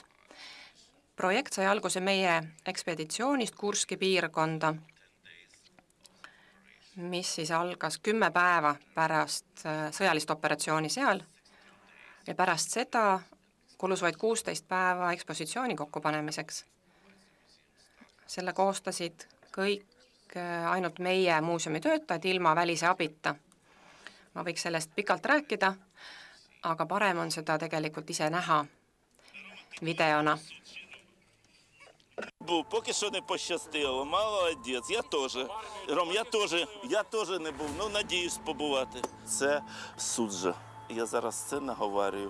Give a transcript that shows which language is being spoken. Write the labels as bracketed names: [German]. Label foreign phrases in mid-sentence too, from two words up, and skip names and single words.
[Estonian] Projekt sai alguse meie ekspeditsioonist Kurski piirkonda, mis siis algas 10 päeva pärast sõjalist operatsiooni seal ja pärast seda kulus vaid 16 päeva ekspositsiooni kokkupanemiseks. Selle koostasid kõik ainult meie muuseumi töötajad ilma välise abita. Ma võiks sellest pikalt rääkida, aga parem on seda tegelikult ise näha videona. [Ukrainian] Поки що не пощастило. Молодець. Я теж. Ром, я теж не був. Ну, надіюсь побувати. Це суджа. Я зараз це наговорюю.